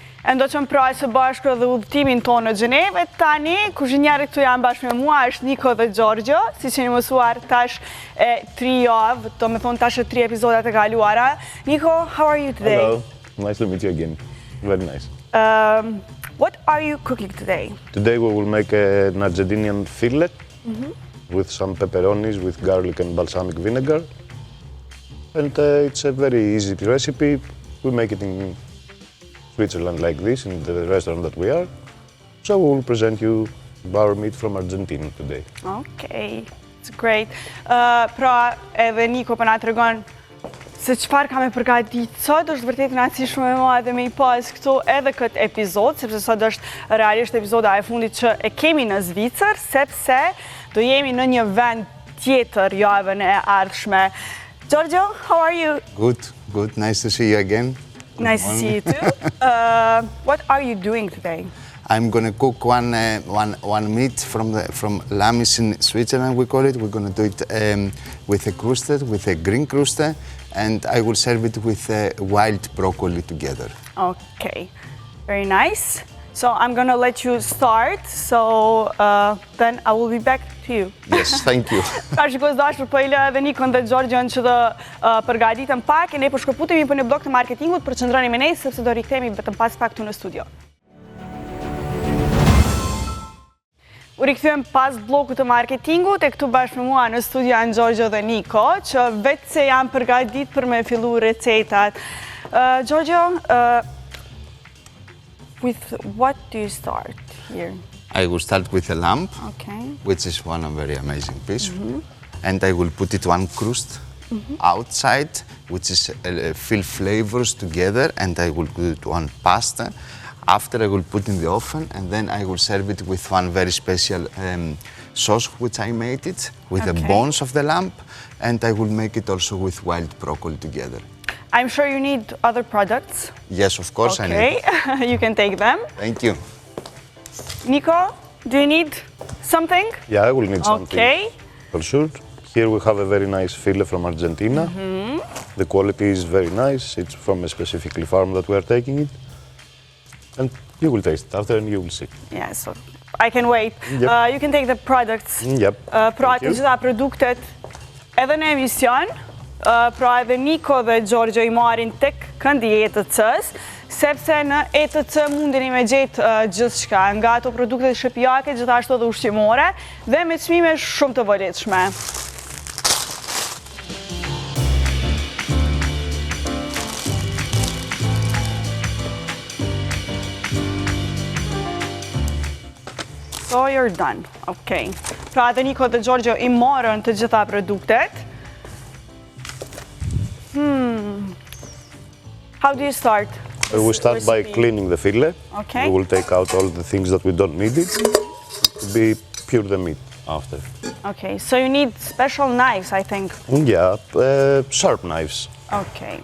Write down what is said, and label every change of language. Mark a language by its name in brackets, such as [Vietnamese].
[Albanian] Ndo që më praj së bashkë dhe udhëtimin tonë në Gjenevë, tani kuzhinjarët këtu janë bashkë me mua, është Niko dhe Giorgio, si që një mësuar tash 3 javë, do me thonë tash 3 epizodat e kaluara. [English] Niko, how are you today? Hello, nice to meet you again. Very nice. What are you cooking today? Today we will make an Argentinian fillet with some pepperonis with garlic and balsamic vinegar. And it's a very easy recipe. We make it in Switzerland like this, in the restaurant that we are. So we will present you our meat from Argentina today. Okay, it's great. [Albanian] Pra edhe Niko për na tregon se çfarë ka me përgatitur sot, është vërtet kënaqësi shumë e madhe me i pas këtu edhe këtë epizod, sepse sot është realisht epizoda e fundit që e kemi në Zvicër, sepse do jemi në një vend tjetër javën e ardhshme. [English] Giorgio, how are you? Good. Nice to see you again. Nice to see you too. What are you doing today? I'm gonna cook one meat from Lamis in Switzerland. We call it. We're gonna do it with a green kruste, and I will serve it with wild broccoli together. Okay, very nice. So I'm gonna let you start. So then I will be back to you. Yes, thank you. [Albanian] Ka shikos dashur po i lë edhe Nikon dhe Giorgion që të përgatiten pak e ne po shkëputemi për një blok të marketingut për qëndroni me ne sepse do rikthehemi vetëm pas pak këtu në studio. U rikthyem pas blokut të marketingut e këtu bashkë me mua në studio janë Giorgio dhe Niko që vetë se janë përgatitur për me fillu recetat. [English] Giorgio, with what do you start here? I will start with a lamb, Okay. which is one very amazing piece, and I will put it one crust outside, which is fill flavors together, and I will put it one pasta. After I will put in the oven, and then I will serve it with one very special sauce which I made it with the bones of the lamb, and I will make it also with wild broccoli together. I'm sure you need other products. Yes, of course I need. Okay, you can take them. Thank you. Nico, do you need something? Yeah, I will need something. Okay. For sure. Here we have a very nice fillet from Argentina. The quality is very nice. It's from a specifically farm that we are taking it. And you will taste it after and you will see. Yeah, so I can wait. Yep. You can take the products. Yep. [Albanian] Pra [English] Thank you. [Albanian] të gjitha produktet edhe në emision, pra edhe Niko dhe Giorgio i marrin tek këndi ETC-s, sepse në ETC mundeni me gjetë gjithçka, nga ato produktet shtëpiake, gjithashtu edhe ushqimore, dhe me çmime shumë të volitshme. [English] So you're done. Okay. [Albanian] Pra edhe Niko dhe Giorgio I morën të gjitha produktet. [English] How do you start? We start by cleaning the fillet. Okay. We will take out all the things that we don't need it to be pure the meat after. Okay, so you need special knives, I think. Yeah, sharp knives. Okay.